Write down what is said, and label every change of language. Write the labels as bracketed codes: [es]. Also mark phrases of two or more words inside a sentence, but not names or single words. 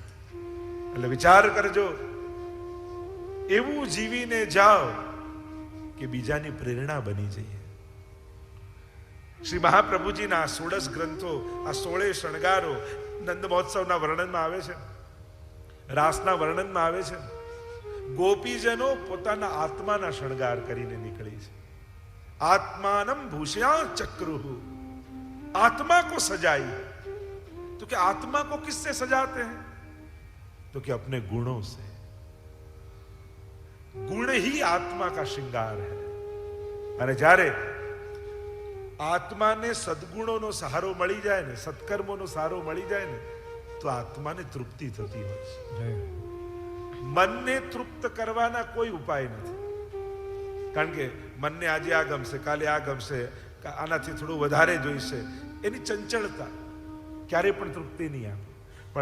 [gu] એટલે વિચાર કરજો, એવું જીવીને જાઓ કે બીજાની પ્રેરણા બની જઈએ. શ્રી મહાપ્રભુજીના 16 ગ્રંથો, આ 16 શણગારો નંદ મહોત્સવના વર્ણનમાં આવે છે, રાસના વર્ણનમાં આવે છે. ગોપીજનો પોતાના આત્માના શણગાર કરીને નીકળી છે. [sa] आत्मानम भूषया चक्रुहु, [hi] आत्मा को सजाई. तो क्या आत्मा को किससे सजाते हैं? तो क्या अपने गुणों से. गुण ही आत्मा का श्रृंगार है. [gu] અને જ્યારે આત્માને સદગુણોનો સહારો મળી જાય ને, સત્કર્મોનો સહારો મળી જાય ને, તો આત્માને તૃપ્તિ થતી હોય છે. મનને તૃપ્ત કરવાના કોઈ ઉપાય નથી. કારણ કે મનને આજે આ ગમશે, કાલે આ ગમશે, આનાથી થોડું વધારે જોઈશે, એની ચંચળતા ક્યારે પણ તૃપ્તિ નહીં આપે.